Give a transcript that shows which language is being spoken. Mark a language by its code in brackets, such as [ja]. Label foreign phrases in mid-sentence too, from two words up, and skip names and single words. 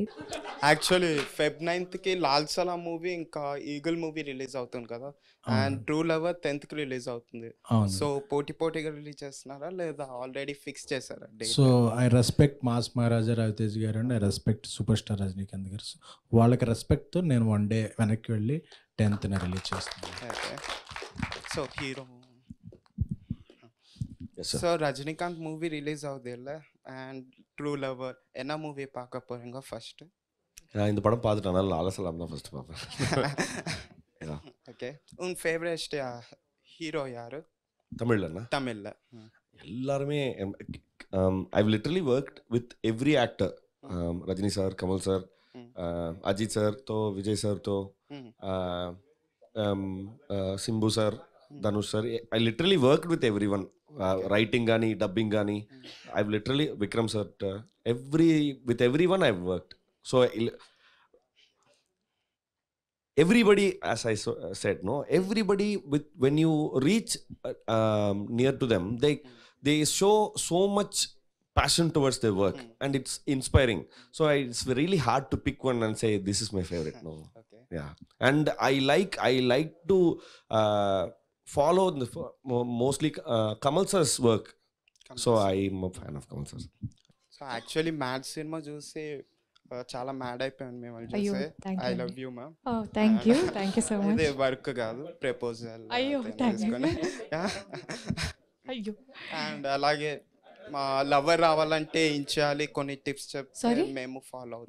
[te] యాక్చువల్లీ Feb 9th లాల్ సలాం మూవీ ఇంకా ఈగల్ మూవీ రిలీజ్ అవుతుంది కదా, అండ్ ట్రూ లవర్ 10th రిలీజ్ అవుతుంది. సో పోటీగా రిలీజ్ చేస్తున్నారా లేదా [en] already fix [te] చేశారా? [en] So I respect Mass Maharaja Ravi Teja garu and I respect Super Star Rajinikanth garu. [te] వాళ్ళకి రెస్పెక్ట్తో నేను 1 day వెనక్కి వెళ్ళి 10th రిలీజ్ చేస్తున్నాను. [en] So hero [ta] ஸோ ரஜினிகாந்த் [en] movie release [ta] ஆகுது இல்லை, அண்ட் ட்ரூ லவர் என்ன மூவி பார்க்க போகிறீங்க ஃபர்ஸ்ட்? நான் இந்த படம் பார்த்துட்டேன், அதனால லால சலாம் தான் ஃபர்ஸ்ட் பார்ப்பேன். ஓகே, உன் [en] favourite hero [ta] யாரு தமிழ்லண்ணா? தமிழில் [en] எல்லாருமே I've literally worked with every actor, [te] ரஜினி சார், கமல் சார், அஜித் சார் తో విజయ్ సార్ తో సింబు సార్, ధనుష్ సార్. [en] I literally worked with every one, [te] రైటింగ్ కానీ డబ్బింగ్ కానీ. [en] I literally Vikram sir, with everyone I've worked. So everybody, as I said, no, everybody when you reach near to them, they show so much passion towards their work, and it's inspiring. So it's really hard to pick one and say this is my favorite. No. Okay. Yeah, and I like to follow mostly Kamal sir's work. So I'm a fan of Kamal sir. [te] సో యాక్చువల్లీ మ్యాడ్ సినిమా చూసి చాలా మ్యాడ్ అయిపోయాను మేము చూసి. [en] I love you ma'am. Thank you so much. [te] ఇదే వర్క్ కాదు, ప్రపోజల్. అయ్యో అయ్యో. అండ్ అలాగే మా లవర్ రావాలంటే ఏం చేయాలి, కొన్ని టిప్స్ చెప్తే మేము ఫాలో అవుతాం.